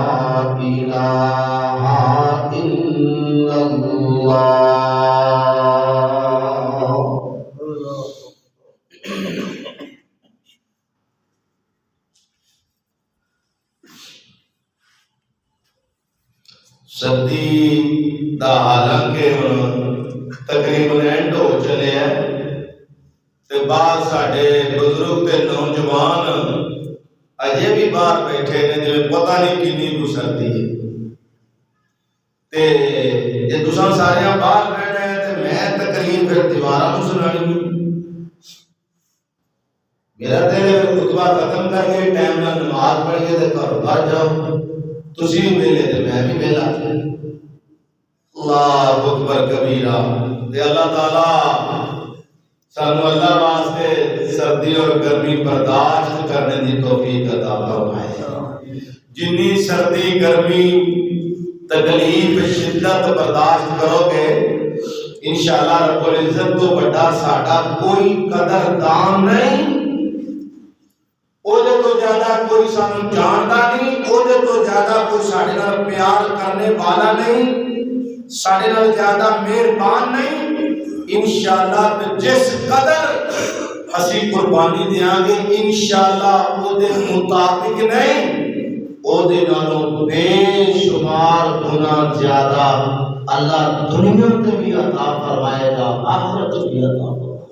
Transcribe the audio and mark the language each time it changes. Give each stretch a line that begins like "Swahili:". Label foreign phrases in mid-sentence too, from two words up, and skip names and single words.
Arabic: الہ الا اللہ
Punjabi: سردی دا حالانکہ تقریباً اینڈ ہو چلے ہیں تے بعد ساڈے بزرگ تے نوجوان اجے بھی باہر بیٹھے نے جویں پتہ نہیں کتنی کو سردی ہے تے جے تساں سارے باہر بیٹھے ہیں تے میں تقریر پھر دیواراں نوں سنانی میرا دل ہے خطبہ ختم کر کے ٹائم نال نماز پڑھیے تے گھر جاؤ تسی بھی ویلے تے میں بھی ویلا
Arabic: اللہ اکبر کبیرہ
Punjabi: تے اللہ تعالی سانو اللہ واسطے سردی اور گرمی برداشت کرنے دی توفیق عطا فرمائے جنی سردی گرمی تکلیف شدت برداشت کرو گے
Arabic: انشاءاللہ رب العزت
Punjabi: تو بڑا ساڈا کوئی قدردان نہیں اودے تو زیادہ کوئی سانو جاندا نہیں اودے تو زیادہ کوئی ساڈے نال پیار کرنے والا نہیں ساڈے نال زیادہ مہربان نہیں
Arabic: انشاءاللہ
Punjabi: جس قدر اسی قربانی دیاں گے
Arabic: انشاءاللہ
Punjabi: اودے مطابق نہیں اودے نالوں بے شمار گنا زیادہ اللہ دنیا تے بھی عطا فرمائے گا آخرت بھی عطا فرمائے گا